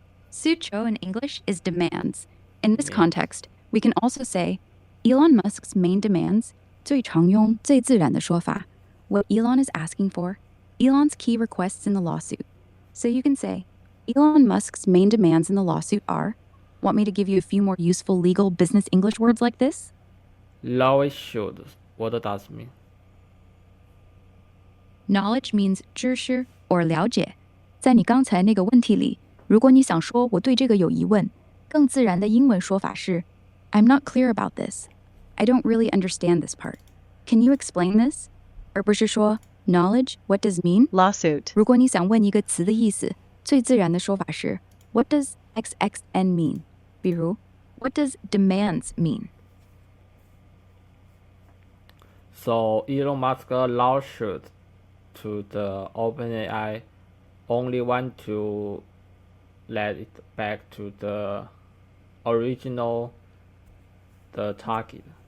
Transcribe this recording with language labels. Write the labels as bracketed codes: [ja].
[en] 诉求 in English is demands. In this context, we can also say Elon Musk's main demands, [zh] 最常用,最自然的说法, [en] what Elon is asking for, Elon's key requests in the lawsuit. So you can say, Elon Musk's main demands in the lawsuit are, want me to give you a few more useful legal business English words like this? Law should. What does it mean? Knowledge means 知识 or 了解。 [zh] 在你刚才那个问题里，如果你想说我对这个有疑问，更自然的英文说法是 [en] I'm not clear about this. I don't really understand this part. Can you explain this? [zh] 而不是说 [en] knowledge, what does mean? Lawsuit. [zh] 如果你想问一个词的意思，最自然的说法是 [en] What does XXN mean? [zh] 比如 [en] What does demands mean? So Elon Musk lawsuit to the OpenAI only want to let it back to the original the target.